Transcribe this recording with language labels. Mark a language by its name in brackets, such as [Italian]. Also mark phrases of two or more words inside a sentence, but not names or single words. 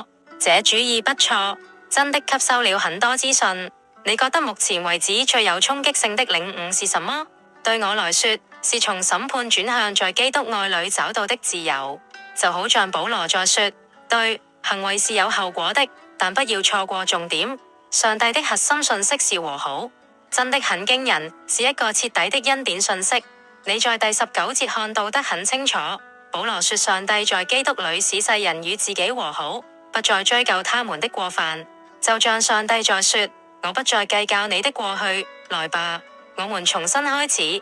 [Chinese] 這主意不錯，真的吸收了很多資訊。你覺得目前為止最有衝擊性的領悟是什麼？對我來說，是從審判轉向在基督愛裏找到的自由。就好像保羅在說，對，行為是有後果的。但不要錯過重點，上帝的核心訊息是和好，真的很驚人，是一個徹底的恩典訊息。你在第19節看到得很清楚，保羅說上帝在基督裏使世人與自己和好，不再追究他們的過犯，就像上帝在說，我不再計較你的過去，來吧，我們重新開始。